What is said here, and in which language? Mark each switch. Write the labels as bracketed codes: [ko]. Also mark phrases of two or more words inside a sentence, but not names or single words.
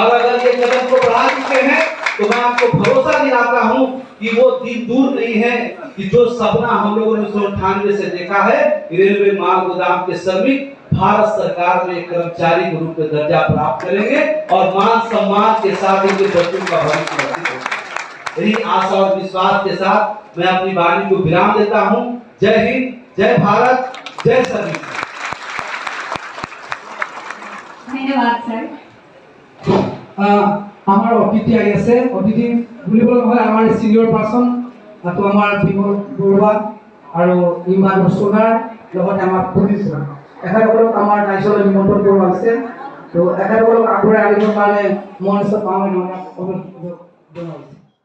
[hi] और अगर ये कदम को बढ़ा चुके हैं तो मैं आपको भरोसा दिलाता हूँ कि वो दिन दूर नहीं है कि जो सपना हम लोगों ने 1998 से देखा है, रेलवे माल गोदाम के श्रमिक भारत सरकार में कर्मचारी के रूप में दर्जा प्राप्त करेंगे और मान सम्मान के साथ उनके बच्चों का भविष्य सुरक्षित होगा। यही आशा और विश्वास के साथ मैं अपनी वाणी को विराम देता हूँ। जय हिंद, जय भारत, जय श्रमिक। धन्यवाद सर। [as] আমার অতিথি আহি আছে, অতিথি বুলিবলৈ হয় আমাৰ [en] senior person [as] তো আমাৰ বিমল বৰুৱা আৰু ইমান সোনাৰ লগতে আমাৰ পুলিচ এখেতসকলক আমাৰ ৰাইজলৈ নিমন্ত্ৰণ কৰোৱা হৈছে। তো এখেতসকলক আগবঢ়াই আনিবৰ কাৰণে মঞ্চ পাওঁ জনাইছে।